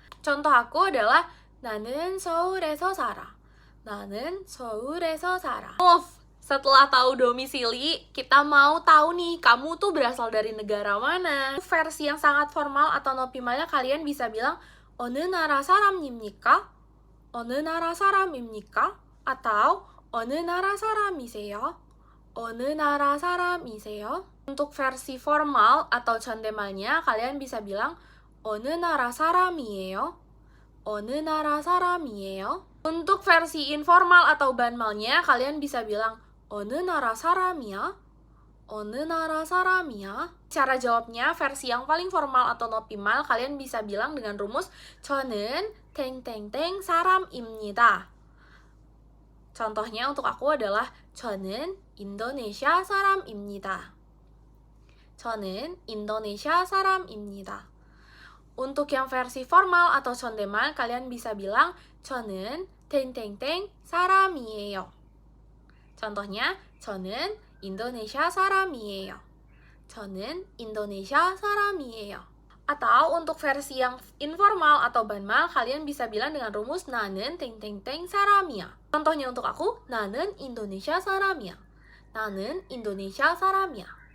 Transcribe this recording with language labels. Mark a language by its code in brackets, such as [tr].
[id] Contoh aku adalah [ko] 나는 서울에서 살아. 나는 서울에서 살아. [id] Setelah tahu domisili, kita mau tahu nih, kamu tuh berasal dari negara mana. Versi yang sangat formal atau nopimalnya kalian bisa bilang [ko] 어느 나라 사람입니까? 어느 나라 사람입니까? atau 어느 나라 사람이세요? 어느 나라 사람이세요? [id] Untuk versi formal atau 존댓말nya kalian bisa bilang [ko] 어느 나라 사람이에요? 어느 나라 사람이에요? [id] Untuk versi informal atau banmalnya kalian bisa bilang [ko] 어느 나라 사람이야? 어느 나라 사람이야? [id] Cara jawabnya versi yang paling formal atau nopimal kalian bisa bilang dengan rumus [ko] 저는 땡땡땡 사람입니다. [id] Contohnya untuk aku adalah [ko] 저는 인도네시아 사람입니다. 저는 인도네시아 사람입니다. [id] Untuk yang versi formal atau 존댓말 kalian bisa bilang [ko] 저는 땡땡땡 사람이에요. contohnya 저는 인도네시아 사람이에요. 저는 인도네시아 사람이에요. [id] Atau untuk versi yang informal atau banmal kalian bisa bilang dengan rumus [ko] 나는 땡땡땡 사람이야. [id] Contohnya untuk aku [ko] 나는 인도네시아 사람이야. 나는 인도네시아 사람이야.